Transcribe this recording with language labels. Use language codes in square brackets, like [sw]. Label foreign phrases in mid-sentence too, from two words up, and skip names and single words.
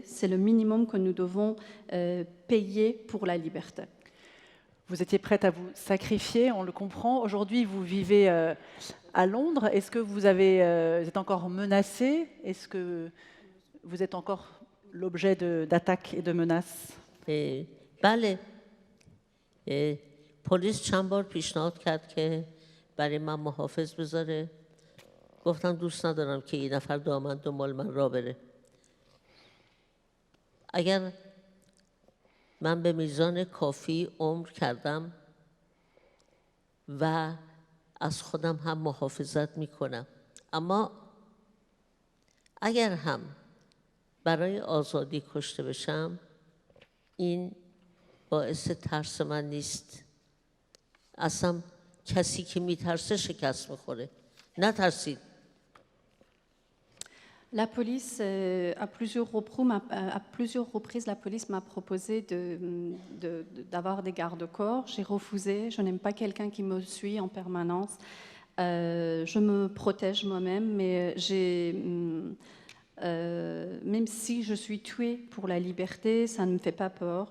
[fr] C'est le minimum que nous devons payer pour la liberté. Vous étiez prête à vous sacrifier, on le comprend. Aujourd'hui, vous vivez à Londres. Est-ce que vous êtes encore menacée? Est-ce que vous êtes encore l'objet d'attaques et de menaces? [fa] بله. پلیس چند بار پیشنهاد کرد که برای من محافظ بذاره. گفتم دوست ندارم که یه نفر دامن دنبال من را بره. اگر من به میزان کافی عمر کردم و از خودم هم محافظت میکنم. اما اگر هم برای آزادی کشته بشم، این باعث ترس من نیست. اصلا کسی که میترسه شکست میخوره. نترسید. [fr] La police, à plusieurs reprises, la police m'a proposé d'avoir des garde-corps. J'ai refusé. Je n'aime pas quelqu'un qui me suit en permanence. Je me protège moi-même, mais même si je suis tuée pour la liberté, ça ne me fait pas peur.